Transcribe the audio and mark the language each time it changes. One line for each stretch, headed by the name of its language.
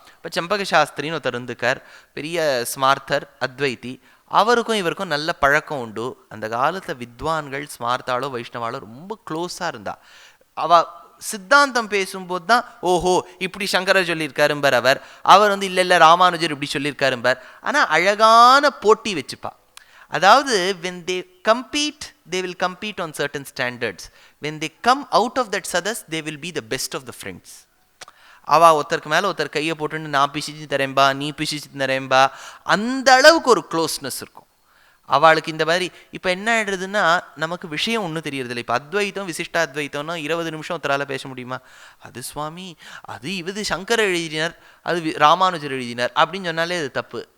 Tamil: இப்போ செம்பக சாஸ்திரின்னு ஒருத்தர் இருந்துக்கார், பெரிய ஸ்மார்த்தர் அத்வைத்தி. அவருக்கும் இவருக்கும் நல்ல பழக்கம் உண்டு. அந்த காலத்தில் வித்வான்கள் ஸ்மார்த்தாலோ வைஷ்ணவாலோ ரொம்ப க்ளோஸாக இருந்தா. சித்தாந்தம் பேசும்போது தான் ஓஹோ இப்படி சங்கரர் சொல்லியிருக்காரும்பர், அவர் வந்து இல்லை இல்லை ராமானுஜர் இப்படி சொல்லியிருக்காரும்பர். ஆனால் அழகான போட்டி வச்சுப்பா. அதாவது
English: when they compete, they will compete on certain standards. When they come out of that sadas, they will be the best of the friends.
Tamil: அவள் ஒருத்தருக்கு மேலே ஒருத்தர் கையை போட்டுன்னு நான் பிசிச்சு தரேன்பா, நீ பிசிச்சு தரேன்பா, அந்த அளவுக்கு ஒரு க்ளோஸ்னஸ் இருக்கும் அவளுக்கு. இந்த மாதிரி இப்போ என்ன ஆகிடுறதுன்னா, நமக்கு விஷயம் ஒன்றும் தெரியறதில்லை. இப்போ அத்வைத்தம் விசிஷ்டாத்வைத்தம்னா 20 நிமிஷம் ஒருத்தரால் பேச முடியுமா? அது சுவாமி அது இது சங்கரர் எழுதினார், அது ராமானுஜர் எழுதினார் அப்படின்னு சொன்னாலே அது தப்பு.